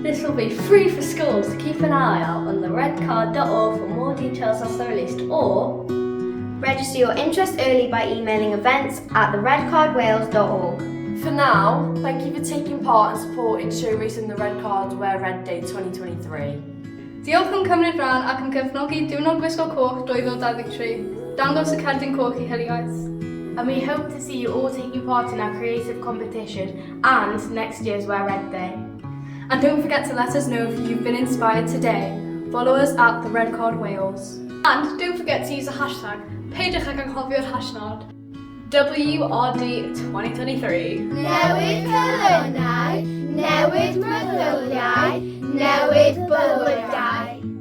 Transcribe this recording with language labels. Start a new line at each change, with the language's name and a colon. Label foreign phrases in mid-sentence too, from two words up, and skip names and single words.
English: This will be free for schools, so keep an eye out on theredcard.org for more details as they're released, or register your interest early by emailing events@theredcardwales.org. For now, thank you for taking part and supporting Show Racism the Red Card Wear Red Day 2023.
Welsh: Diolch am cymryd rhan ac yn cefnogi Diwrnod Gwisgo Coch 2023. Dangos y Cerdyn Coch I Hiliaeth.
English: And we hope to see you all taking part in our creative competition and next year's Wear Red Day. And don't forget to let us know if you've been inspired today. Follow us at the Red Card Wales. And don't forget to use the hashtag.
Welsh: Peidiwch ag anghofio'r hashnod WRD 2023. Newid colonnau, newid meddyliau, newid bywydau.